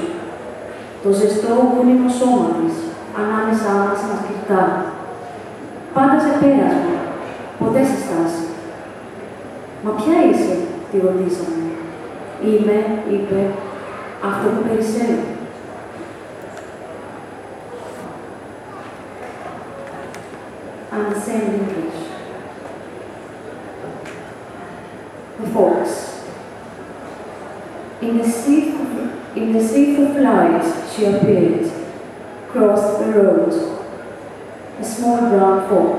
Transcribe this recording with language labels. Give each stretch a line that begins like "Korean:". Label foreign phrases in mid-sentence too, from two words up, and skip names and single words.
Greek: Το ζεστό γούνιμο σώμα της, ανάμεσά μας να σκυρτά. Πάντα σε πέρασμα, ποτέ σε στάση. «Μα ποια είσαι?» τη ρωτήσαμε. «Είμαι», είπε, «αυτό που περισσεύει».
English: And the same in English. The fox. In the sea of light she appeared, crossed the road, a small brown fox.